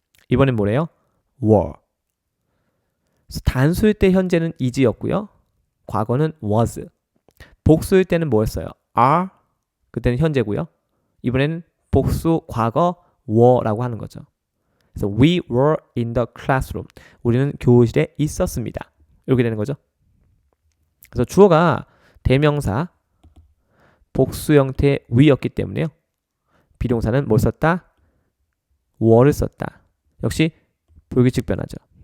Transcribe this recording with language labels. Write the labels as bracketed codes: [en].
[ko] 이번엔 뭐래요? were. 그래서 단수일 때 현재는 is였고요. 과거는 was. 복수일 때는 뭐였어요? are. 그때는 현재고요. 이번에는 복수 과거 were라고 하는 거죠. 그래서 [en] we were in the classroom. [ko] 우리는 교실에 있었습니다. 이렇게 되는 거죠. 그래서 주어가 대명사 복수 형태 we였기 때문에요. 비동사는 뭘 썼다? were를 썼다. 역시 불규칙 변화죠.